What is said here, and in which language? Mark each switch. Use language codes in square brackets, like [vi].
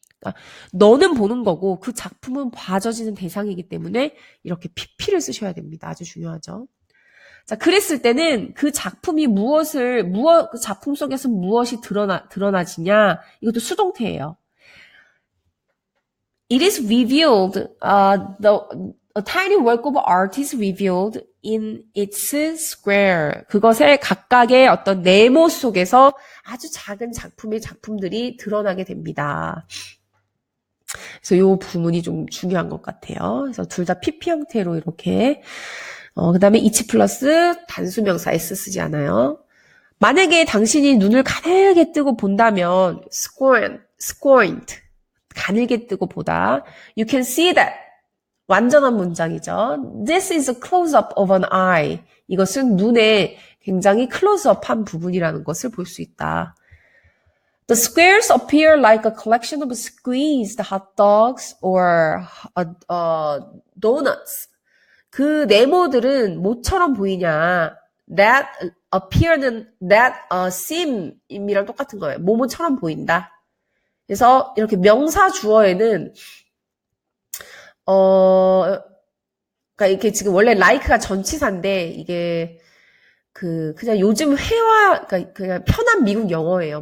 [ko] 그러니까 너는 보는 거고 그 작품은 봐져지는 대상이기 때문에 이렇게 pp를 쓰셔야 됩니다. 아주 중요하죠. 자, 그랬을 때는 그 작품이 그 작품 속에서 무엇이 드러나지냐? 이것도 수동태예요. [en] It is revealed, a tiny work of art is revealed in its square. [ko] 그것의 각각의 어떤 네모 속에서 아주 작은 작품들이 드러나게 됩니다. 그래서 이 부분이 좀 중요한 것 같아요. 그래서 둘 다 PP 형태로 이렇게 그 다음에 each 플러스 단수명사 S 쓰지 않아요. 만약에 당신이 눈을 가늘게 뜨고 본다면 scorned 가늘게 뜨고 보다 [en] you can see that [ko] 완전한 문장이죠. [en] This is a close-up of an eye. [ko] 이것은 눈에 굉장히 클로즈업한 부분이라는 것을 볼 수 있다. [en] The squares appear like a collection of squeezed hot dogs or donuts. [ko] 그 네모들은 뭐처럼 보이냐? [en] That appear [ko] 는 [en] that seem [ko] 이랑 똑같은 거예요. 뭐뭐처럼 보인다. 그래서 이렇게 명사 주어에는 그러니까 이게 지금 원래 like가 전치사인데 이게 그냥 요즘 그러니까 그냥 편한 미국 영어예요.